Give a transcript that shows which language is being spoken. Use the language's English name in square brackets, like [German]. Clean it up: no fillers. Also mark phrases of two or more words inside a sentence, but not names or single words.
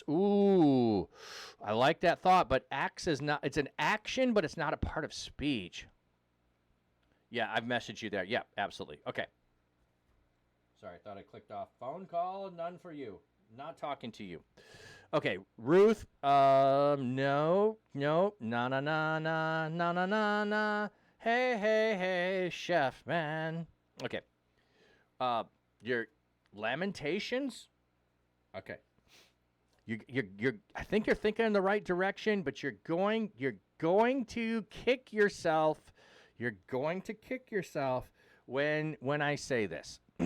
[English] Ooh, I like that thought, but axe is not. It's an action, but it's not a part of speech. Yeah, I've messaged you there. Yep, absolutely. Okay. Sorry, I thought I clicked off. Phone call, none for you. Not talking to you. Okay, Ruth. No, na na na na na na na na. Hey, chef man. Okay. Your Lamentations. Okay. You're. I think you're thinking in the right direction, but you're going to kick yourself. You're going to kick yourself when I say this.